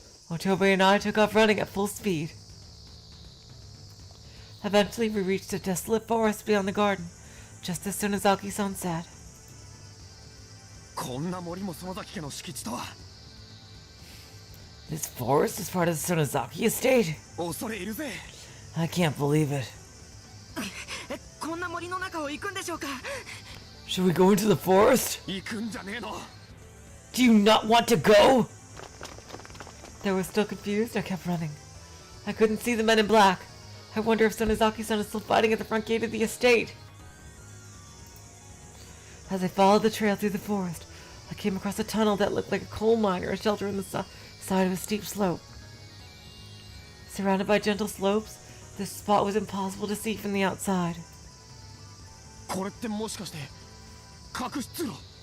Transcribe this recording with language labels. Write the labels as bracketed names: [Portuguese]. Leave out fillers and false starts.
[English] Otobe and I took off running at full speed. Eventually, we reached a desolate forest beyond the garden, just as Sonozaki-san said. [Japanese] こんな森も園崎家の敷地とは。 [English] This forest is part of the Sonozaki estate? [Japanese] 恐れ入るぜ。 [English] I can't believe it. [Japanese] こんな森の中を行くんでしょうか [English] Should we go into the forest? [Japanese] 行くんじゃねえの。 [English] Do you not want to go? Though I was still confused, I kept running. I couldn't see the men in black. I wonder if Sonozaki-san is still fighting at the front gate of the estate. As I followed the trail through the forest, I came across a tunnel that looked like a coal mine or a shelter on the side of a steep slope. Surrounded by gentle slopes, this spot was impossible to see from the outside. [Japanese] これってもしかして隠し通路。